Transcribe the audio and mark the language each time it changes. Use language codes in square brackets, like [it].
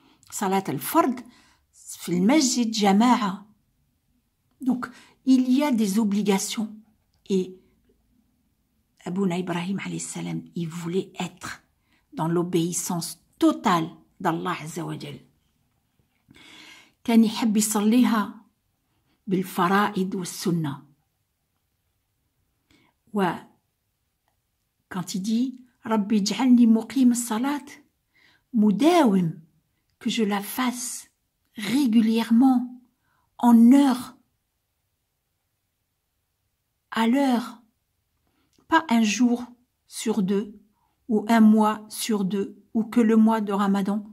[ar] Salat al-fard, fil masjid jama'a. [fr] Donc, il y a des obligations. Et Abouna Ibrahim alayhi salam, il voulait être dans l'obéissance totale d'Allah Azza wa Jal. [ar] كان يحب يصليها بالفرائض والسنة. [fr] Quand il dit [ar] Rabbi j'alni muqim salat, mudawim, [fr] que je la fasse régulièrement, en heure, à l'heure, pas un jour sur deux, ou un mois sur deux, ou que le mois de Ramadan.